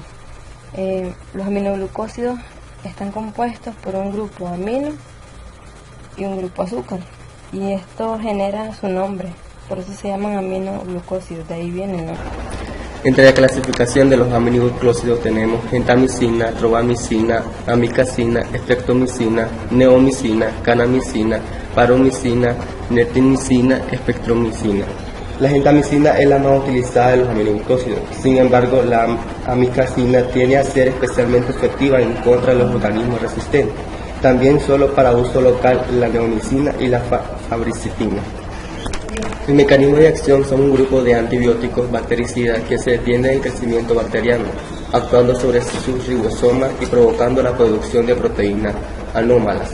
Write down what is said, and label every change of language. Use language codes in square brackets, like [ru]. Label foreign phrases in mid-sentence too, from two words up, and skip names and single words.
[es] Los aminoglucósidos están compuestos por un grupo amino y un grupo azúcar, y esto genera su nombre, por eso se llaman aminoglucósidos, de ahí viene el nombre. Entre la clasificación de los aminoglucósidos tenemos gentamicina, tropamicina, amikacina, streptomicina, neomicina, kanamicina, paromicina, netimicina, espectromicina. La gentamicina es la más utilizada de los aminoglucósidos. Sin embargo, la amikacina tiende a ser especialmente efectiva en contra de los organismos resistentes. También solo para uso local la neomicina y la fabricitina. El mecanismo de acción son un grupo de antibióticos bactericidas que se detienen el crecimiento bacteriano, actuando sobre sus ribosomas y provocando la producción de proteínas anómalas.